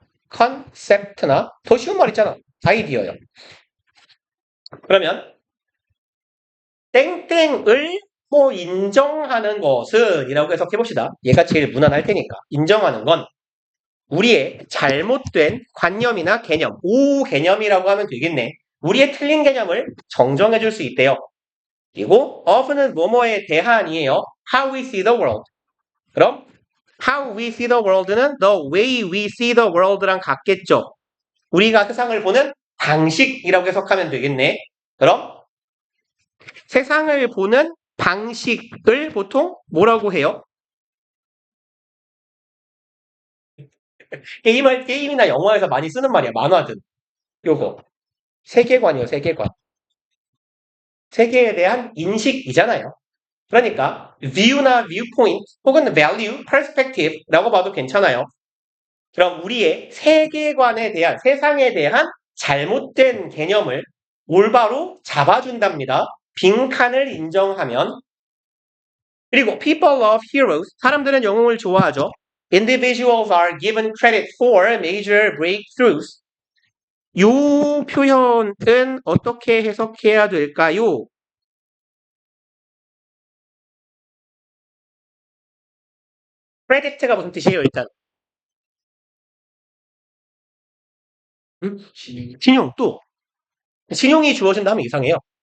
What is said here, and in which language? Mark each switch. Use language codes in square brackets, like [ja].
[ko] 컨셉트나 더 쉬운 말 있잖아. 아이디어요. 그러면 땡땡을 뭐 인정하는 것은 이라고 해석해 봅시다. 얘가 제일 무난할 테니까. 인정하는 건 우리의 잘못된 관념이나 개념, 오개념이라고 하면 되겠네. 우리의 틀린 개념을 정정해 줄 수 있대요. 그리고 of는 뭐뭐에 대한이에요. [en] How we see the world. [ko] 그럼 [en] How we see the world [ko] 는 [en] the way we see the world [ko] 랑 같겠죠. 우리가 세상을 보는 방식이라고 해석하면 되겠네. 그럼 세상을 보는 방식을 보통 뭐라고 해요? 게임이나 영화에서 많이 쓰는 말이야. 만화든. 요거. 세계관이요, 세계관. 세계에 대한 인식이잖아요. 그러니까 view나 viewpoint 혹은 value, perspective라고 봐도 괜찮아요. 그럼 우리의 세계관에 대한, 세상에 대한 잘못된 개념을 올바로 잡아준답니다. 빈칸을 인정하면. 그리고 [en] people love heroes. [ko] 사람들은 영웅을 좋아하죠. [en] Individuals are given credit for major breakthroughs. [ko] 요 표현은 어떻게 해석해야 될까요? credit가 무슨 뜻이에요, 일단? 응? 신용, 또. 신용이 주어진다 하면 이상해요.